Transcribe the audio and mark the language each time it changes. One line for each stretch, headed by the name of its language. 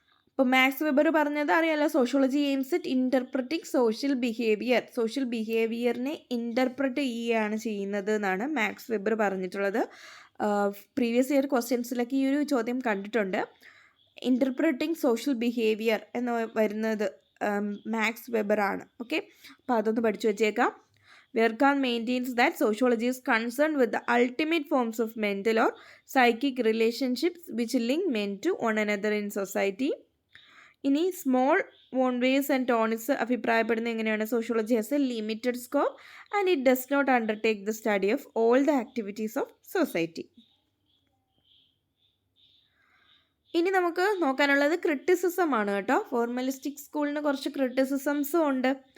Malayalam: അപ്പോൾ max weber പറഞ്ഞത് അറിയാലോ,
English: sociology aims at interpreting
Malayalam: social ബിഹേവിയറിനെ interpret ചെയ്യുകയാണ് ചെയ്യുന്നത് എന്നാണ് മാക്സ് വെബർ പറഞ്ഞിട്ടുള്ളത്. പ്രീവിയസ് ഇയർ ക്വസ്റ്റ്യൻസിലൊക്കെ ഈ ഒരു ചോദ്യം കണ്ടിട്ടുണ്ട്. ഇൻ്റർപ്രറ്റിംഗ് സോഷ്യൽ ബിഹേവിയർ എന്ന് വരുന്നത് മാക്സ് വെബർ ആണ്. ഓക്കെ, അപ്പോൾ അതൊന്ന് പഠിച്ചു വെച്ചേക്കാം.
English: Verkan maintains that sociology is concerned with the ultimate forms of mental or psychic relationships which link men to one another in society.
Malayalam: ഇനി സ്മോൾ വോൺവേസ് ആൻഡ് ടോണിസ് അഭിപ്രായപ്പെടുന്നത് എങ്ങനെയാണ്?
English: Sociology has a limited scope and it does not undertake the study of all the activities of society.
Malayalam: ഇനി നമുക്ക് നോക്കാനുള്ളത് criticism ആണ് കേട്ടോ. Formalistic സ്കൂളിന് കുറച്ച് ക്രിറ്റിസിസംസും ഉണ്ട്.